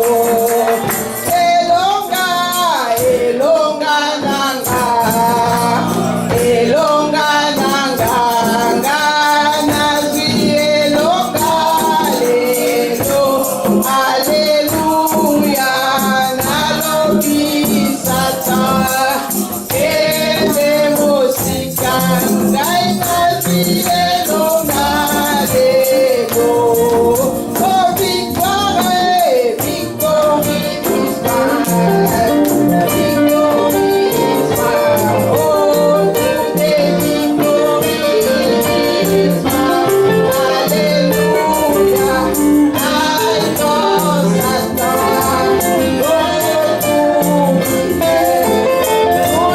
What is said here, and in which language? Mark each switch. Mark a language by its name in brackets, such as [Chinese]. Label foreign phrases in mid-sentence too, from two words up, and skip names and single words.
[Lingala] elonga, elonga nanga, elonga nanga, ngai nazwi elonga lelo, alléluia, nalobi Satan, kende mosika, ngai nazwi elonga lelo. [English] Oh, victory, victory is mine, victory is mine. Oh, today victory is mine. Hallelujah, I know Satan, go to me.